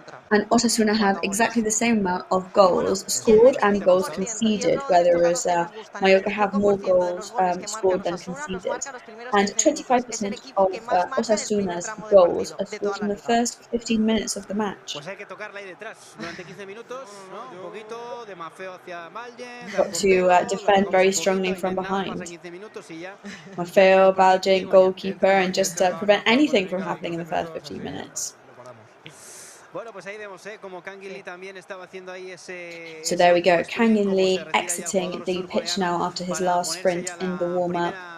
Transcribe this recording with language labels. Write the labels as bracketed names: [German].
[English] And Osasuna have exactly the same amount of goals scored and goals conceded, whereas Mallorca have more goals scored than conceded. And 25% of Osasuna's goals are scored in the first 15 minutes of the match. [Spanish] Pues hay que tocarla ahí detrás durante 15 minutos, ¿no? Un poquito de Mafeo hacia Baljen. [English] Got to defend very strongly from behind. Mafeo, Baljen, goalkeeper, and just prevent anything from happening in the first 15 minutes. [Spanish] Bueno, pues ahí vemos cómo Kangin Lee también estaba haciendo ahí ese. [English] So there we go, Kangin Lee exiting the pitch now after his last sprint in the warm-up.